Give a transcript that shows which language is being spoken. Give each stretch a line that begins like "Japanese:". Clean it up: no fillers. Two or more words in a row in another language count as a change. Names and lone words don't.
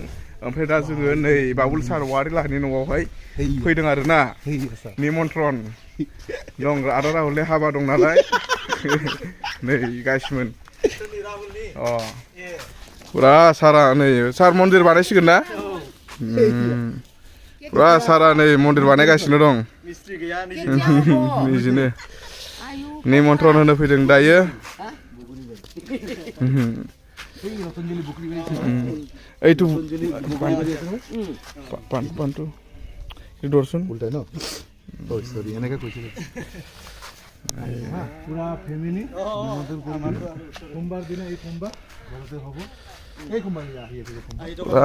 Bodo: ओमफ्राय दा जोङो नै बाबुल सार वारि लाहानि न'आवहाय फैदों आरो ना निमन्त्रण दं आदा राहुलनि हाबा दं नालाय नै गाइसमोन अ पुरा सारा नै सार मन्दिर बानायसिगोन ना पुरा सारा नै मन्दिर बानायगासिनो दं निजिनो निमन्त्रण होनो फैदों दायो
Assamese: এইটো পানটো দৰ্শন উল্টাই ন ও সৰি এনেকে কৈছিল পুৰা ফ্যামিলি নিমন্ত্ৰণ কৰিম সোমবাৰ দিনা এই সোমবাৰ ঘৰতে হ'ব এই সোমবাৰ আহি আছে সোমবাৰ